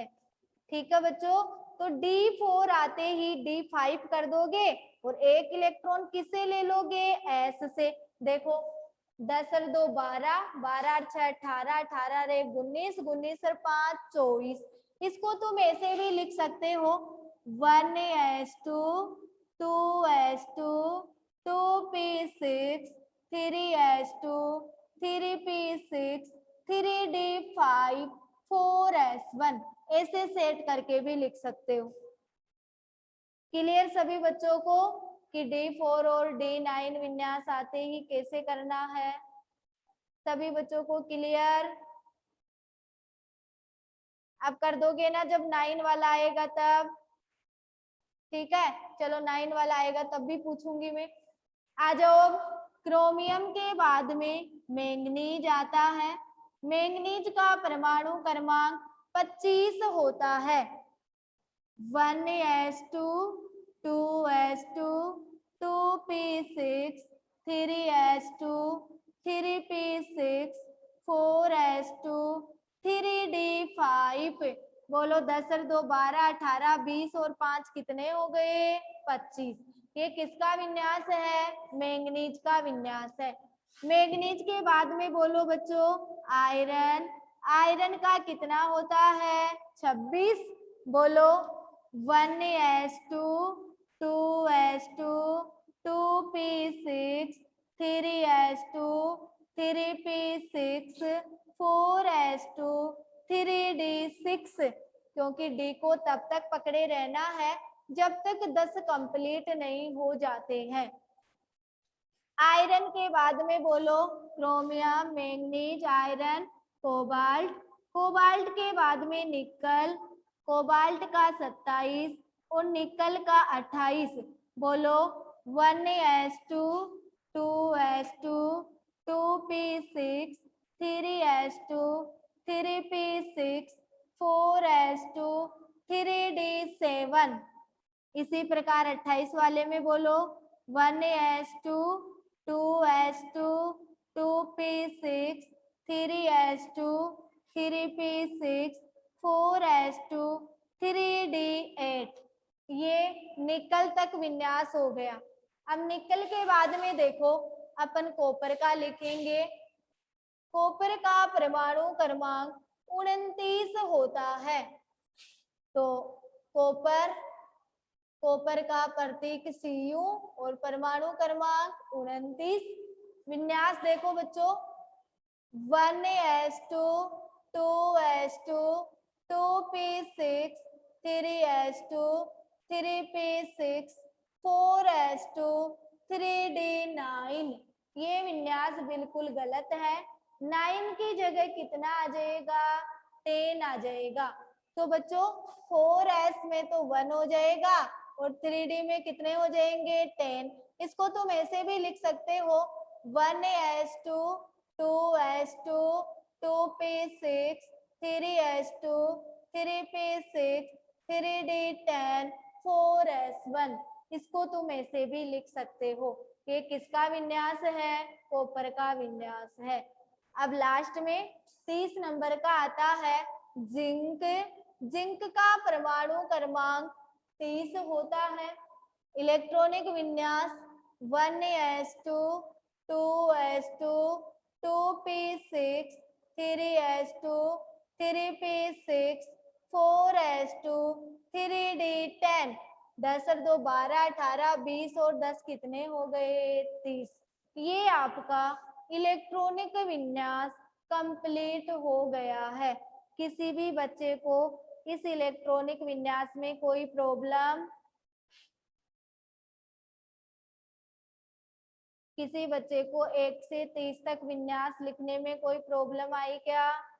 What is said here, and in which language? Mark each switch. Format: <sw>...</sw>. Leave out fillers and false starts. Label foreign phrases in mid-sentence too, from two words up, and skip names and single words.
<hi>ठीक है बच्चों, तो D4 आते ही D5 कर दोगे और एक इलेक्ट्रॉन किससे ले लोगे S से। देखो 10 और 2 12, 12 और 6 18, 18 और 1 19, 19 और 5 24। इसको तुम ऐसे भी लिख सकते हो 1s2 2s2 2p6 3s2 3p6 3d5 4s1 ऐसे सेट करके भी लिख सकते हो। क्लियर सभी बच्चों को कि D4 और D9 विन्यास आते ही कैसे करना है? सभी बच्चों को क्लियर? अब कर दोगे ना जब 9 वाला आएगा तब। ठीक है चलो 9 वाला आएगा तब भी पूछूंगी मैं। आ जाओ अब क्रोमियम के बाद में मैंगनीज आता है। मैंगनीज का परमाणु क्रमांक 25 होता है। 1s2 2s2 2p6 3s2 3p6 4s2 3d5। बोलो 10 और 2 12, 18 20 और 5 कितने हो गए 25। ये किसका विन्यास है मैंगनीज का विन्यास है। मैंगनीज के बाद में बोलो बच्चों आयरन। आयरन का कितना होता है 26। बोलो 1s2 2s2 2p6 3s2 3p6 4s2 3d6, क्योंकि D को तब तक पकड़े रहना है जब तक 10 कंप्लीट नहीं हो जाते हैं। आयरन के बाद में बोलो क्रोमियम मैंगनीज आयरन कोबाल्ट। कोबाल्ट के बाद में निकल। कोबाल्ट का 27 और निकल का 28। बोलो 1s2 2s2 2p6 3s2 3p6 4s2 3d7। इसी प्रकार 28 वाले में बोलो 1s2 2s2 2p6 3s2 3p6 4s2 3d8। ये निकल तक विन्यास हो गया। अब निकल के बाद में देखो अपन कॉपर का लिखेंगे। कॉपर का परमाणु क्रमांक 29 होता है। तो कॉपर, कॉपर का प्रतीक Cu और परमाणु क्रमांक 29। विन्यास देखो बच्चों 1s2 2s2 2p6 3s2 3p6 4s2 3d9। ये विन्यास बिल्कुल गलत है। 9 की जगह कितना आ जाएगा 10 आ जाएगा। तो बच्चों 4s में तो 1 हो जाएगा और 3d में कितने हो जाएंगे 10। इसको तुम ऐसे भी लिख सकते हो 1s2 2s2 2p6 3s2 3p6 3d10 4s1। इसको तुम ऐसे भी लिख सकते हो। ये किसका विन्यास है कॉपर का विन्यास है। अब लास्ट में 30 नंबर का आता है जिंक। जिंक का परमाणु क्रमांक 30 होता है। इलेक्ट्रॉनिक विन्यास 1s2 2s2 2p6 3s2 3p6 4s2 3d10। 10 और 2 12, 18 20 और 10 कितने हो गए 30। ये आपका इलेक्ट्रॉनिक विन्यास कंप्लीट हो गया है। किसी भी बच्चे को इस इलेक्ट्रॉनिक विन्यास में कोई प्रॉब्लम, किसी बच्चे को 1 से 30 तक विन्यास लिखने में कोई प्रॉब्लम आई क्या?</hi>